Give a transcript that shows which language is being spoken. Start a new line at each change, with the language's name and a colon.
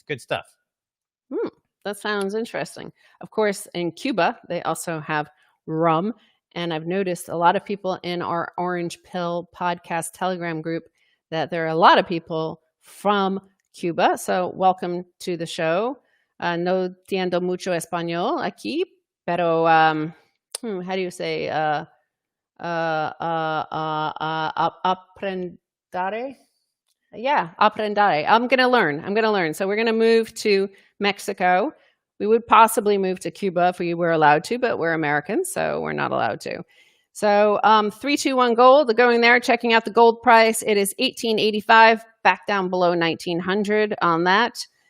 English: It's good stuff. That sounds interesting. Of course, in Cuba, they also have rum, and I've noticed a lot of people in our Orange Pill Podcast Telegram group that there are a lot of people from Cuba. So welcome to the show.
Spanish: No entiendo mucho español aquí, pero
English: how do you say
Spanish: aprendare?
English: Yeah, aprendare. I'm going to learn. So we're going to move to Mexico. We would possibly move to Cuba if we were allowed to, but we're Americans, so we're not allowed to. So 321 gold, going there, checking out the gold price. It is $18.85, back down below 1900 on that.